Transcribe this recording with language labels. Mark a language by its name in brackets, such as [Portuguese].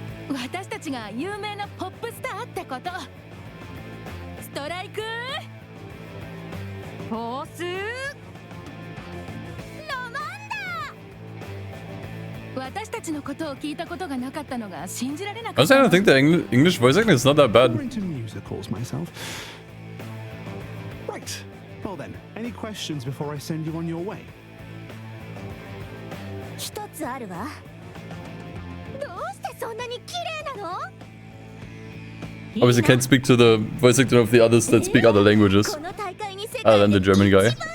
[Japanese] 私たちが有名なポップスターってこと。ストライクフォースロマンダ。私たちのことを聞いたことがなかったのが信じられなかった。 [English] Honestly, I don't think the English voice acting is not that bad. I'm into musicals myself. Right. Well then, any questions before I send you on your way? [Japanese] 一つあるわ。どうしてそんなに綺麗なの？ [English] Obviously can't speak to the voice actor of the others that speak other languages. Other than the German guy.